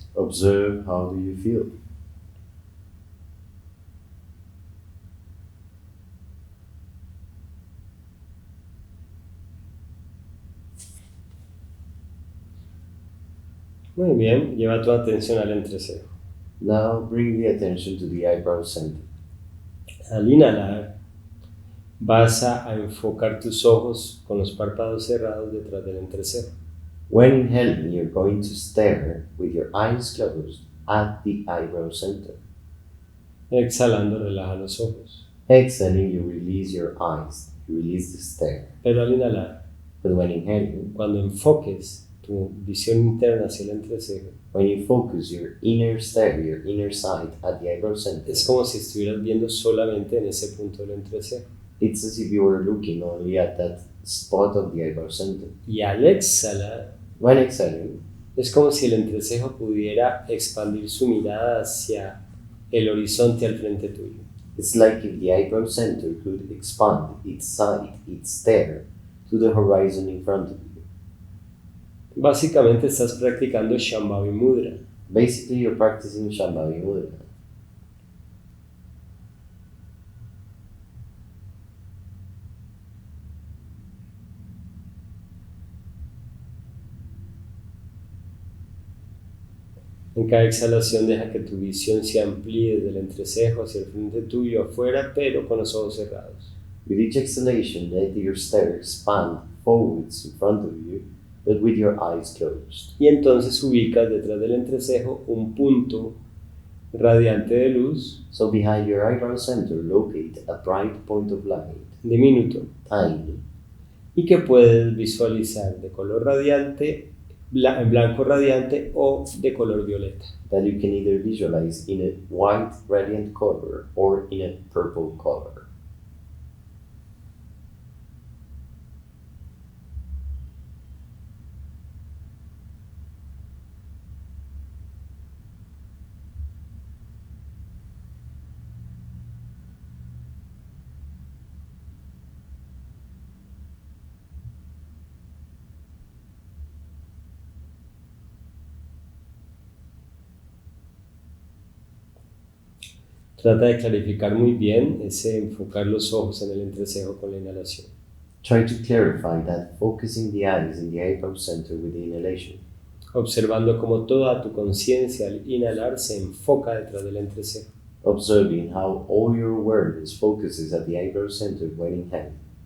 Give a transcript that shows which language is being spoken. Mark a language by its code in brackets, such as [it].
[en] Observe how do you feel. [es] Muy bien, lleva tu atención al entrecejo. [en] Now bring the attention to the eyebrow center. [es] Al inhalar, vas a enfocar tus ojos con los párpados cerrados detrás del entrecejo. [en] When inhaling, you're going to stare with your eyes closed at the eyebrow center. [es] Exhalando, relaja los ojos. [en] Exhaling, you release your eyes. You release the stare. [es] Pero al inhalar, [en] But when inhaling, [es] cuando enfoques tu visión interna hacia el entrecejo, [en] when you focus your inner stare, your inner sight at the eyebrow center, [es] es como si estuvieras viendo solamente en ese punto del entrecejo. [en] it's as if you were looking only at that spot of the eyebrow center. [es] Y al exhalar, [en] When exhaling, [es] es como si el entrecejo pudiera expandir su mirada hacia el horizonte al frente tuyo. [en] it's like if the eyebrow center could expand its sight, its stare, to the horizon in front of you. [es] Básicamente estás practicando Shambhavi Mudra. [en] Basically, you're practicing Shambhavi Mudra. [es] En cada exhalación deja que tu visión se amplíe desde el entrecejo hacia el frente tuyo afuera, pero con los ojos cerrados. [en] With each exhalation, let your stare expand forwards in front of you, but with your eyes closed. [es] Y entonces ubicas detrás del entrecejo un punto radiante de luz, [en] So behind your eyebrow center, locate a bright point of light, [es] diminuto, [en] tiny, [es] y que puedes visualizar de color radiante, blanco radiante o de color violeta. [en] that you can either visualize in a white radiant color or in a purple color. [es] Trata de clarificar muy bien ese enfocar los ojos en el entrecejo con la inhalación. [en] Try to clarify that, focusing the eyes in the eyebrow center with the inhalation, [es] Observando cómo toda tu conciencia al inhalar se enfoca detrás del entrecejo. [en] observing how all your awareness focuses at the eyebrow center when inhaling.